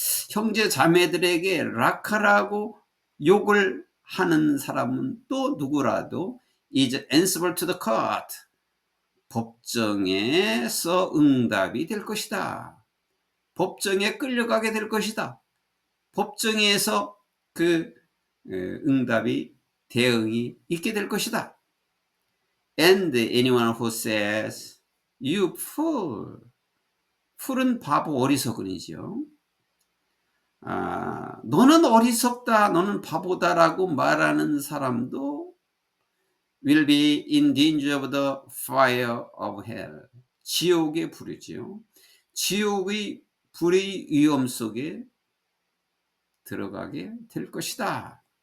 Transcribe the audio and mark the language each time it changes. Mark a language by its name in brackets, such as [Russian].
[Korean] 형제 자매들에게 라카라고 욕을 하는 사람은 또 누구라도 [English] is answerable to the court. [Korean] 법정에서 응답이 될 것이다. 법정에 끌려가게 될 것이다. 법정에서 그 응답이, 대응이 있게 될 것이다. [English] And anyone who says, you fool. [Korean] fool은 바보, 어리석은이죠. 너는 어리석다, 너는 바보다라고 말하는 사람도 [English] will be in danger of the fire of hell. [Korean] 지옥의 불이지요. 지옥의 불의 위험 속에 들어가게 될 것이다.